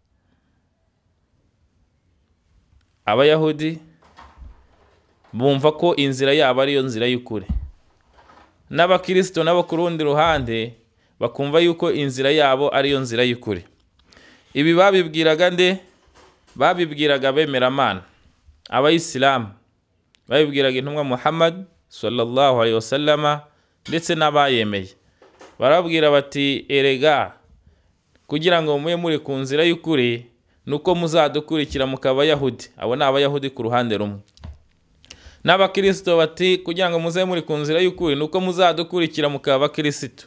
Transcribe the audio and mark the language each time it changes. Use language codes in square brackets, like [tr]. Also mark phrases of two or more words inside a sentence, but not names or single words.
[rw] Abayahudi bumva ko inzira yabo ariyo nzira y'ukuri, n'abakristo nabo ku rundi ruhande bakumva yuko inzira yabo ariyo nzira y'ukuri. Ibi babibwiraga nde? Babibwiraga bemeramana, abayisilamu. Babibwiraga intumwa Muhammad [ar] صلى الله عليه وسلم [rw] ndetse n'abayemeye. Barabwira bati erega kugira ngo mube muri ku nzira y'ukuri nuko muzadukurikira mukaba Yahudi. Abo ni abayahudi ku ruhande rumwe. N'abakristo bati kugira ngo muze muri ku nzira y'ukuri nuko muzadukurikira mukaba Kristo.